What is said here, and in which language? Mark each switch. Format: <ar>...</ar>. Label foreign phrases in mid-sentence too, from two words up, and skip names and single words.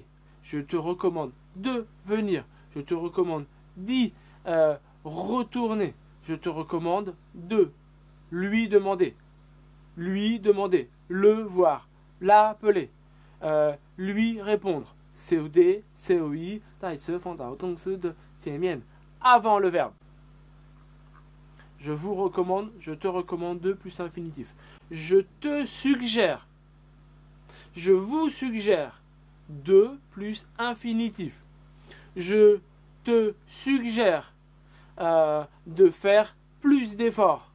<fr>Je te recommande de venir. Je te recommande d'y retourner. Je te recommande de lui demander. Lui demander. Le voir. l'appeler, lui répondre. COD, COI,</fr> <zh>代词放到动词的前面</zh> <fr>avant le verbe. Je te recommande 2 plus infinitif. Je te suggère. Je vous suggère 2 plus infinitif. Je te suggère de faire plus d'efforts.</fr>